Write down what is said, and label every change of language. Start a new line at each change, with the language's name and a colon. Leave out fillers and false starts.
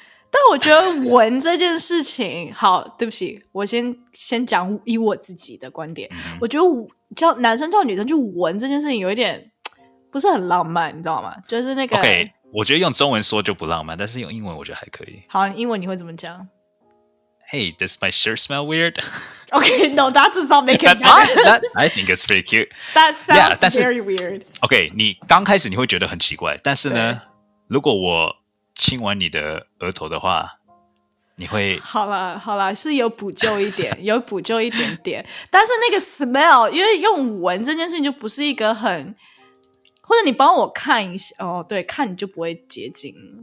Chinese: 但我觉得闻这件事情好，对不起，我先讲以我自己的观点。我觉得男生叫女生去闻这件事情有一点不是很浪漫，你知道吗？就是那个 OK， 我觉得用中文说就不浪漫，但是用英文我觉得还可以。好，英文你会怎么讲？
English: Hey, does my shirt smell weird? Okay, no, that does not make it better. I think it's pretty cute. That sounds very weird.
Chinese: OK， 你刚开始你会觉得很奇怪，但是呢，如果我亲完你的额头的话，你会好啦，是有补救一点，有补救一点点。但是那个 smell， 因为用闻这件事情就不是一个很，或者你帮我看一下对，看你就不会接近。